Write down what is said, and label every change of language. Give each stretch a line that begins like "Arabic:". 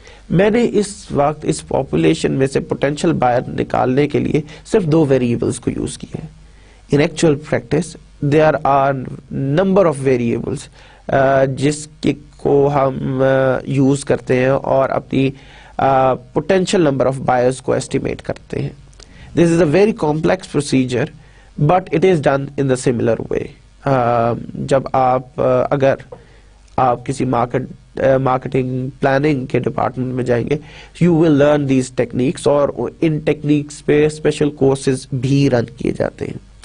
Urdu: میں نے اس وقت اس پاپولیشن میں سے پوٹینشیل بائر نکالنے کے لیے صرف 2 ویریبلز کو یوز کیا ہے.
English: in actual practice there are number of variables
Urdu: جس کو ہم یوز کرتے ہیں اور اپنی
English: potential number of buyers
Urdu: کو estimate کرتے ہیں.
English: This is a very complex procedure, but it is done in the similar way.
Urdu: جب آپ اگر آپ کسی مارکیٹنگ پلاننگ کے ڈپارٹمنٹ میں جائیں گے,
English: you will learn these techniques,
Urdu: اور ان ٹیکنیکس پہ اسپیشل کورسز بھی رن کیے جاتے ہیں.